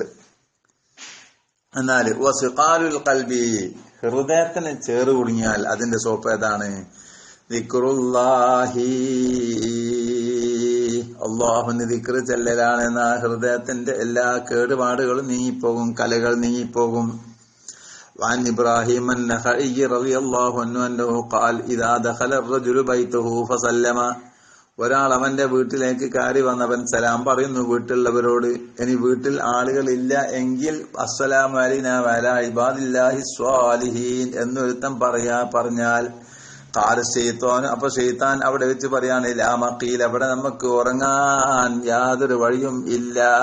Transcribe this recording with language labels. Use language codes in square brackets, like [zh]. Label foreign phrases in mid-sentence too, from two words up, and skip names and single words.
[ml] എന്നാല് [ar] وصقال القلب, [ml] ഹൃദയത്തിന് ചേറ് കുടുങ്ങിയാൽ അതിന്റെ സോപ്പ് ഏതാണ്? ദിക്റുല്ലാഹി, അല്ലാഹുവിന്റെ ദിക്ർ ചെല്ലലാണ്. എന്നാ ഹൃദയത്തിന്റെ എല്ലാ കേടുപാടുകളും നീങ്ങിപ്പോകും, കലകൾ നീങ്ങിപ്പോകും. [ar] وعن إبراهيم النخعي رضي الله عنه أنه قال إذا دخل الرجل بيته فسلم. [ml] ഒരാൾ അവന്റെ വീട്ടിലേക്ക് കയറി വന്നവൻ സലാം പറയുന്നു വീട്ടിലുള്ളവരോട്. ഇനി വീട്ടിൽ ആളുകളില്ല എങ്കിൽ [ar] السلام علينا وعلى عباد الله الصالحين [ml] എന്നൊരുത്തം പറഞ്ഞാൽ [ar] قال الشيطان, [ml] അപ്പൊ ശൈത്താൻ അവിടെ വെച്ച് പറയാണ് [ar] لا مقيل, [ml] അവിടെ നമുക്ക് ഉറങ്ങാൻ യാതൊരു വഴിയും ഇല്ല.